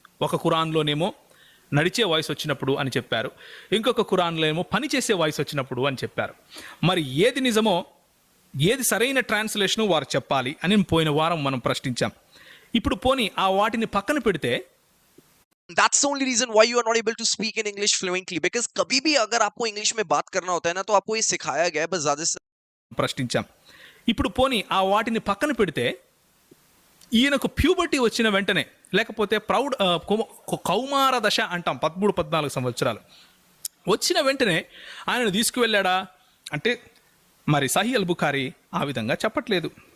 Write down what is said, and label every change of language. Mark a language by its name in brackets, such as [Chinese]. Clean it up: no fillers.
[Telugu] ఒక ఖురాన్లోనేమో నడిచే వాయిస్ వచ్చినప్పుడు అని చెప్పారు, ఇంకొక ఖురాన్లో ఏమో పని చేసే వాయిస్ వచ్చినప్పుడు అని చెప్పారు. మరి ఏది నిజమో, ఏది సరైన ట్రాన్స్లేషను వారు చెప్పాలి అని పోయిన వారం మనం ప్రశ్నించాం. ఇప్పుడు పోనీ ఆ వాటిని పక్కన పెడితే, [English] That's the only reason why you are not able to speak in English fluently, because [Hindi] कभी भी अगर आपको इंग्लिश में बात करना होता है ना, तो आपको ये सिखाया गया है बस ज्यादा से [Telugu] ప్రశ్నించాం. ఇప్పుడు పోనీ ఆ వాటిని పక్కన పెడితే, ఈయనకు ప్యూబర్టీ వచ్చిన వెంటనే, లేకపోతే కౌమార దశ అంటాం, 13-14 సంవత్సరాలు వచ్చిన వెంటనే ఆయనను తీసుకువెళ్ళాడా అంటే మరి సహీ అల్ బుఖారీ ఆ విధంగా చెప్పట్లేదు.